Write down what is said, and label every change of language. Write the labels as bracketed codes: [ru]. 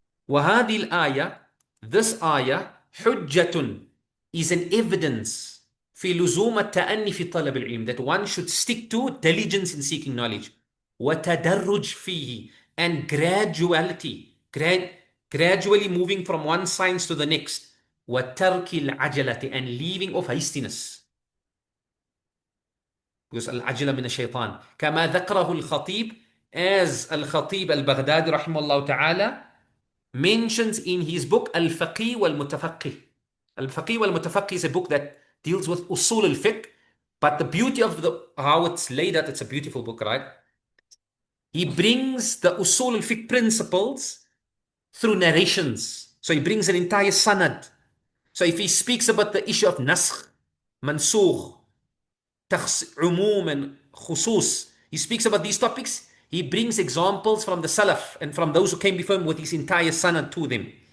[ar] وهذه الآية, [en] this ayah, [ar] حجة, [en] is an evidence [ar] في لزوم التأني في طلب العلم, [en] that one should stick to diligence in seeking knowledge. [ar] وتدرج فيه, [en] and graduality, gradually moving from one science to the next. [ar] وترك العجلة, [en] and leaving off hastiness. Because [ar] العجلة من الشيطان. كما ذكره الخطيب, [en] as [ar] الخطيب البغدادي رحمه الله تعالى [en] mentions in his book [ar] الفقيه والمتفقه. [en] الفقيه والمتفقه is a book that deals with usul al-fiqh, but the beauty of how it's laid out, it's a beautiful book, right? He brings the usul al-fiqh principles through narrations. So he brings an entire sanad. So if he speaks about the issue of naskh, mansukh, umum and khusus, he speaks about these topics, he brings examples from the salaf and from those who came before him with his entire sanad to them.